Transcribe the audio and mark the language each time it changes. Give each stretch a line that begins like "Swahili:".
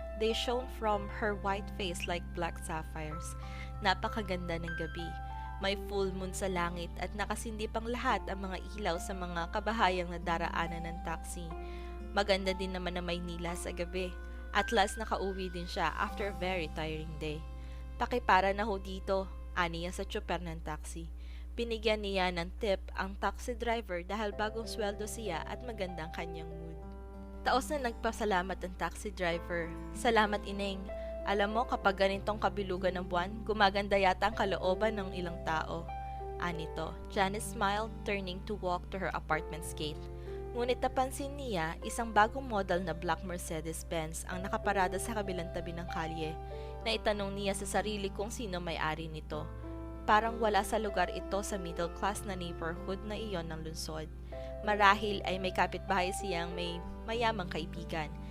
English: They shone from her white face like black sapphires.
Filipino: Napakaganda ng gabi. May full moon sa langit at nakasindi pang lahat ang mga ilaw sa mga kabahayang nadaraanan ng taxi. Maganda din naman na Maynila sa gabi.
English: At last
Filipino: nakauwi din siya
English: after a very tiring day.
Filipino: Pakipara na ho dito, aniya sa tsuper ng taxi. Binigyan niya ng tip ang taxi driver dahil bagong sweldo siya at magandang kanyang mood. Taos na nagpasalamat ang taxi driver. Salamat, Ineng. Alam mo, kapag ganitong kabilugan ng buwan, gumaganda yata ang kalooban ng ilang tao.
English: Anito, Janice smiled, turning to walk to her apartment's gate.
Filipino: Ngunit napansin niya, isang bagong model na black Mercedes-Benz ang nakaparada sa kabilang tabi ng kalye. Naitanong niya sa sarili kung sino may-ari nito. Parang wala sa lugar ito sa middle class na neighborhood na iyon ng lungsod. Marahil ay may kapitbahay siyang may mayamang kaibigan.